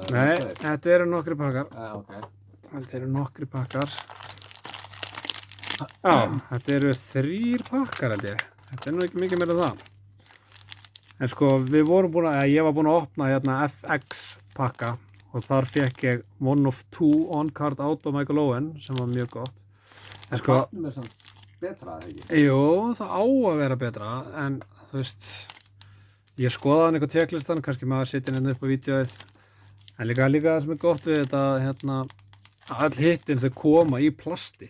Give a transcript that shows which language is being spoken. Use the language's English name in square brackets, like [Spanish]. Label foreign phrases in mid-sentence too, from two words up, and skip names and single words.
[Icelandic] Nei, þetta eru nokkri pakkar. Ok. Þetta eru nokkri pakkar. Já, þetta eru 3 pakkar held ég. Þetta er nú ekki mikið meira en það. En sko, ég var búin að opna hérna FX pakka og þar fekk ég [English] one of 2 on-card auto [Icelandic] Michael Owen sem var mjög gott. En sko, Platnum er samt betra, eða ekki? jú, það á að vera betra, en þú veist, ég skoðaði hann eitthvað checklistan, kannski maður sitja hérna upp á vídeóið, en líka það sem er gott við þetta, hérna, að öll hittin þau koma í plasti.